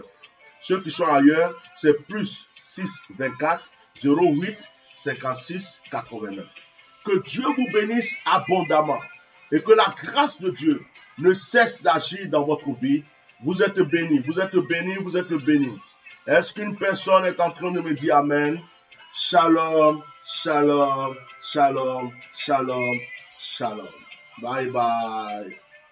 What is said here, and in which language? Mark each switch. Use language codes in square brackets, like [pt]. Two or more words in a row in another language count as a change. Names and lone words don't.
[fr] Ceux qui sont ailleurs, c'est plus 6 24 08 56 89. Que Dieu vous bénisse abondamment et que la grâce de Dieu ne cesse d'agir dans votre vie. Vous êtes bénis, vous êtes bénis, vous êtes bénis. Est-ce qu'une personne est en train de me dire Amen? [he] Shalom, shalom, shalom, shalom, shalom. [en] Bye bye.